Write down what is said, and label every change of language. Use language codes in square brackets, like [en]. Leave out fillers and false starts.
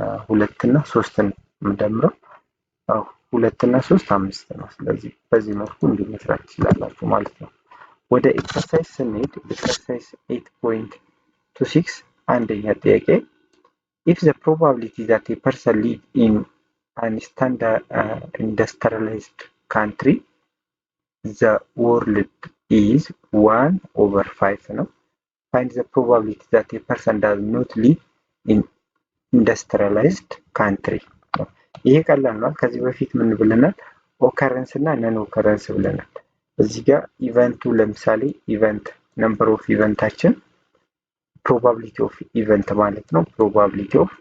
[am] ሁለት እና ሶስትን የምደምረው 2 እና 3 5 ነው። ስለዚህ በዚህ መልኩ እንዲመስራት ትችላላችሁ ማለት ነው። ወደ ኤክሰርሳይዝ ስንሄድ ኤክሰርሳይዝ 8.26 አንደኛ ጥያቄ [en] if the probability that a person live in an standard industrialized country the world is 1/5 [am] ነው. [en] Find the probability that a person does not live in industrialized country [am] ይሄ ቀላል ነው። ከዚህ በፊት ምን ብለናል? ኦከረንስ እና ነን ኦከረንስ ብለናል። እዚህ ጋር ኢቨንቱ ለምሳሌ ኢቨንት ነምበር ኦፍ ኢቨንታችን ፕሮባቢሊቲ ኦፍ ኢቨንት ማለት ነው። ፕሮባቢሊቲ